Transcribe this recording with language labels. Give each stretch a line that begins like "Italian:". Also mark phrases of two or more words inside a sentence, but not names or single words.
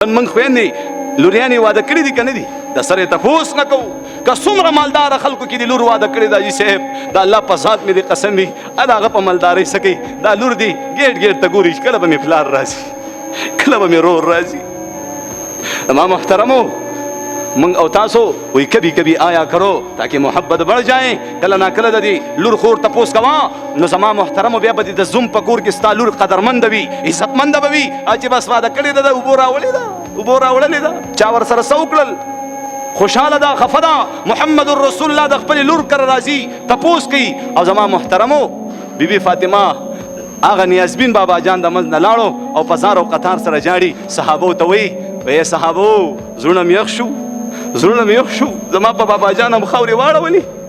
Pashto: من خويندې لوریانې واده کړي دي که نه دي د سره تپوس نه کوو که څومره مالداره خلکو کې دي لور واده کړې ده حاجي صاحب د الله په ذات مې دې قسم وي د هغه په مالدارۍ څه کوي دا لور دي ګیټ ګیټ ته ګوري کله به مې پلار راځي کله به مې رور راځي زما محترمو من او تاسو وی
Urdu: کبھی کبھی آیا کرو تاکہ محبت بڑھ جائیں
Pashto: کله نا کله د دې لور خور تپوس کوا نو زما محترمو بیا به د زوم په کور کې ستا لور قدرمند وي عزتمند به وي چې بس واده کړې ده اوبو راوړلې ده چا ورسره څه وکړل خوشحاله ده خفه ده محمد رسول الله د خپلې لور کره راځي تپوس کوي او زما محترمو بیبي فاطمه هغه نیازبین بابا جان د منځ نه لاړو او په زار او قطار سره جاړي صحابو ته وی صحابو زړونه مې یخ شو زما په بابا جان هم خاورې واړولې